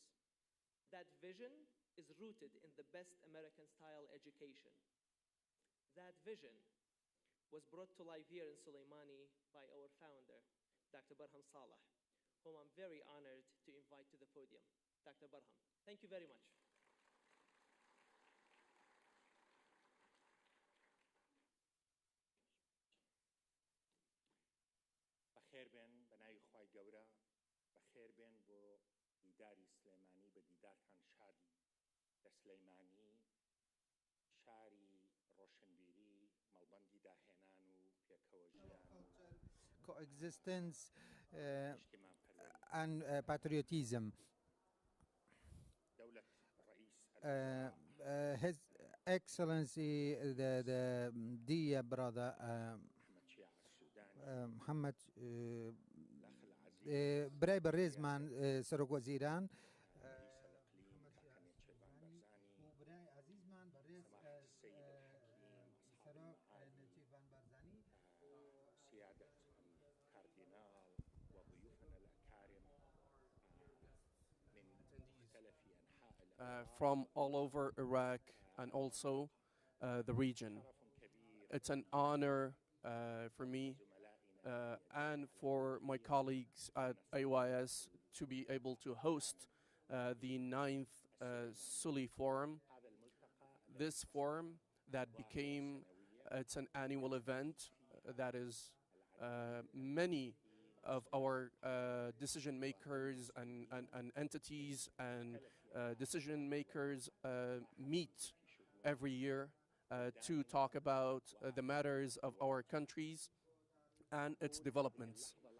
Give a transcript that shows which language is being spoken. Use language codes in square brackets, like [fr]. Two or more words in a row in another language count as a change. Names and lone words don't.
[en] That vision is rooted in the best American-style education. That vision was brought to life here in Sulaimani by our founder, Dr. Barham Saleh, whom I'm very honored to invite to the podium. Dr. Barham, thank you very much. [ckb] بخير بن بنای خوای گەورە بەخێر بێن بۆ دیداری سلێمانی بە دیدارتان شادی لە سلەیمانی شاری ڕۆشنبیری مەڵبەندی داهێنان و پێکەوە ژیان coexistence نیشتیمان پەروەری [en] and patriotism. [ar] دەولەت ڕئیس [en] His Excellency, the dear brother [ar] محەممەد شیع السودانی Muhammad الأخ العزيز [ckb] برای بەڕێزمان سەرۆک وەزیران [ar] رئيس الإقليم الحكم شيربان بارزاني [ckb] و برای عزیزمان بەڕێز [ar] سماحة السيد الحكيم أصحاب [ckb] سەرۆک [ar] المعالي نەچیروان بارزانی سيادة الكاردينال وضيوفنا الأكارم من مختلف أنحاء الأرض [en] from all over Iraq and also the region. [ar] شرف كبير [en] It's an honor for me [ar] زملائنا [en] and for my colleagues at AYS to be able to host the 9th Suli Forum. [ar] هذا الملتقى [en] This forum that became, it's an annual event that is many of our decision makers and entities and decision makers meet every year to talk about the matters of our countries and its developments.